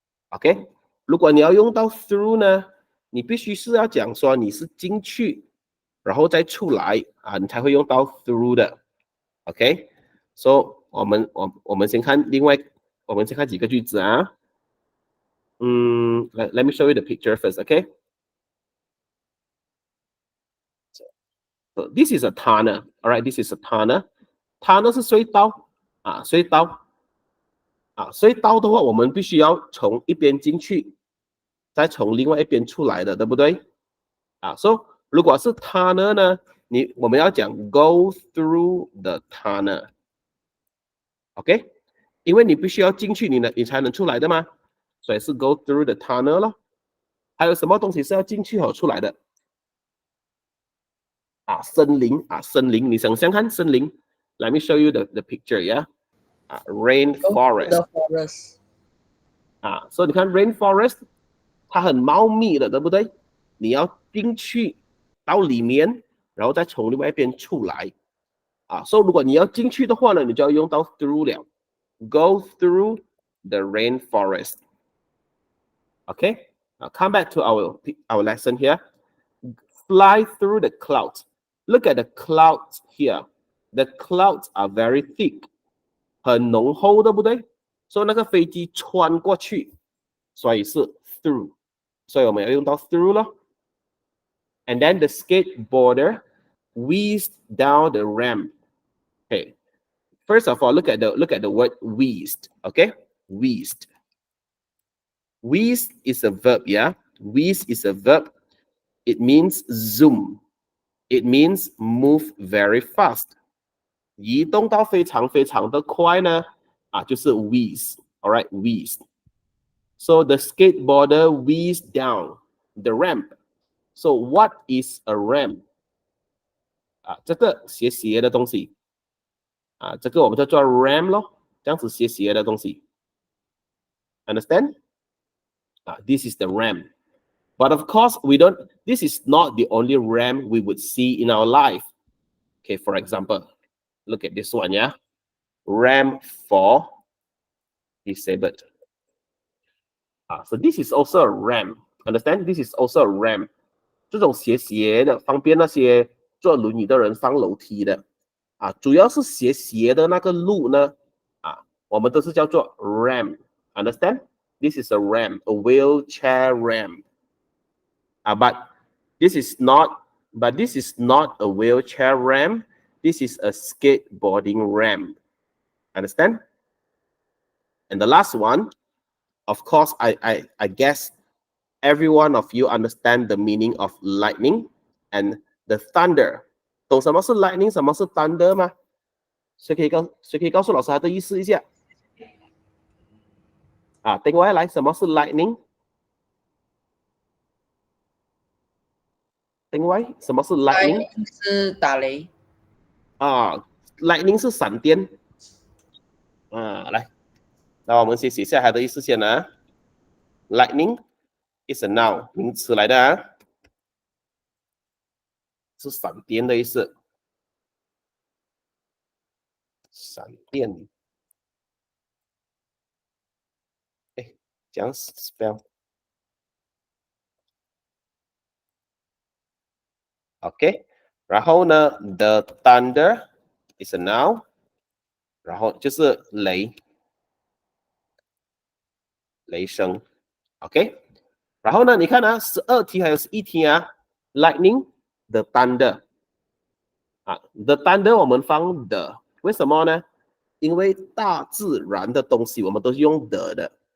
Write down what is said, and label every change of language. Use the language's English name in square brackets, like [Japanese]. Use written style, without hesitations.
[Chinese] OK， 如果你要用到 through 呢，你必须是要讲说你是进去，然后再出来啊，你才会用到 through 的。 OK，so 我们先看我们先看几个句子啊。 [English] Let me show you the picture first. OK。 So this is a tunnel. All right, this is a tunnel. [Chinese] Tunnel 是隧道啊，隧道啊，隧道的话，我们必须要从一边进去，再从另外一边出来的，对不对？啊，所以如果是 tunnel 呢，我们要讲 [English] go through the tunnel。 [Chinese] OK， 因为你必须要进去，你才能出来的嘛，所以是 go through the tunnel 咯。还有什么东西是要进去和出来的？啊，森林啊，森林，你想想看，森林。 [English] Let me show you the picture, yeah. 啊 ，rainforest. The forest. [Chinese] 啊，所以你看 rainforest， 它很茂密的，对不对？你要进去到里面，然后再从另外一边出来。啊，所以如果你要进去的话呢，你就要用到 through 了。 [English] Go through the rainforest. Okay. Now come back to our lesson here. Fly through the clouds. Look at the clouds here. The clouds are very thick. [Chinese] 很浓厚，对不对？所以那个飞机穿过去，所以是 through。所以我们要用到 through 咯。 [English] And then the skateboarder whizzed down the ramp. Okay. First of all, look at the word whizzed. Okay, whizzed. Whiz is a verb, yeah. Whiz is a verb. It means zoom. It means move very fast. [Chinese] 移动到非常非常的快呢，啊，就是 whiz. [English] All right, whiz. So the skateboarder whizzed down the ramp. So what is a ramp? [Chinese] 啊，这个斜斜的东西。啊，这个我们叫做 ramp 咯，这样子斜斜的东西。 [English] Understand? This is the ramp. But of course, this is not the only ramp we would see in our life. Okay, for example, look at this one, yeah? Ramp for disabled. So this is also a ramp. Understand? This is also a ramp. [Chinese] 这种斜斜的，方便那些坐轮椅的人上楼梯的。啊，主要是斜斜的那个路呢，啊，我们都是叫做 ramp. [English] Understand? This is a ramp, a wheelchair ramp. But this is not a wheelchair ramp. This is a skateboarding ramp. Understand? And the last one, of course, I guess every one of you understand the meaning of lightning and the thunder. [Chinese] 懂什么是 lightning， 什么是 thunder 吗？谁可以告诉老师它的意思一下？啊，另外来，什么是 lightning？另外，什么是 lightning？是打雷。啊 ，lightning 是闪电。啊，来，那我们先写下它的意思先啊。 [English] Lightning is a noun， [Chinese] 名词来的啊。是闪电的意思，闪电。哎，这样 spell。 OK， 然后呢 ， [English] the thunder is a noun， [Chinese] 然后就是雷声。 OK， 然后呢，你看啊，12题还有11题啊 ，lightning。The thunder 啊 ，the thunder 我们放的，为什么呢？因为大自然的东西我们都是用的。